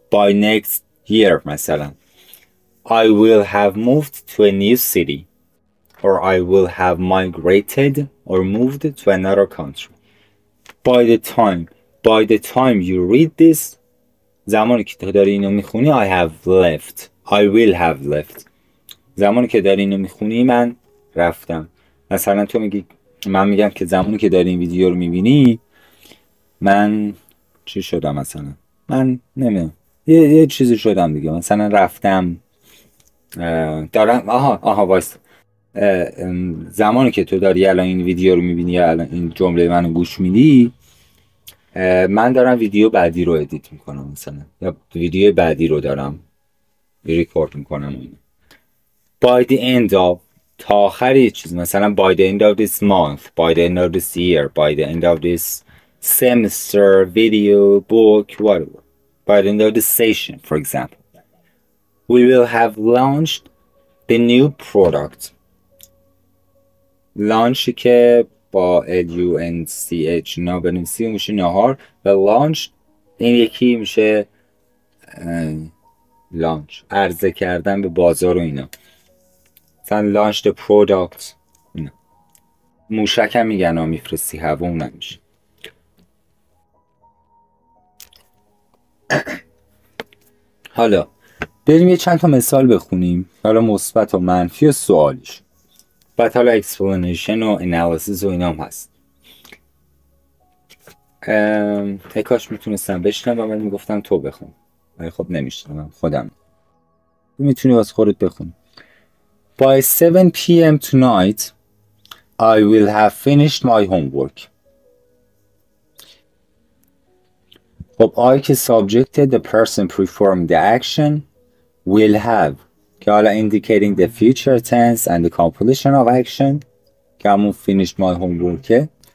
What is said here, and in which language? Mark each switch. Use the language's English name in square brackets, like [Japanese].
[English] by next year مثلا I will have moved to a new city or I will have migrated or moved to another country. By the time by the time you read this، [Persian] زمانی که تو داری اینو میخونی [English] I have left I will have left. [Persian] زمانی که داری اینو میخونی من رفتم. مثلا تو میگی، من میگم که زمانی که داری این ویدیو رو میبینی من چی شدم، مثلا من نمیدونم یه چیزی شدم دیگه، مثلا رفتم دارم وایس. زمانی که تو داری الان این ویدیو رو میبینی یا الان این جمله منو گوش میدی، من دارم ویدیو بعدی رو ادیت میکنم مثلا، یا ویدیو بعدی رو دارم ریکورد میکنم. [English] by the end of، [Persian] تا آخر یه چیز، [English] مثلا by the end of this month, by the end of this year, by the end of this semester, video, book, whatever, by the end of this session, for example, we will have launched the new product. [Persian] launch که با LUNCH اینا بنویسی میشه نهار، و launch این یکی میشه launch، عرضه کردن به بازار و اینا. مثلا launch the product اینا. موشک هم میگن ها، میفرستی هوا، اون نمیشه. حالا بریم یه چند تا مثال بخونیم، حالا مثبت و منفی و سوالیش، بعد حالا explanation و analysis و اینا هم هست. کاش میتونستم بشنم و من میگفتم تو بخون، ولی خب نمیشنم خودم. میتونی واسه خودت بخون. [English] By 7 p.m. tonight I will have finished my homework. خب I که subject، the person performing the action will have که حالا indicating the future tense and the completion of action که همون finished my homework.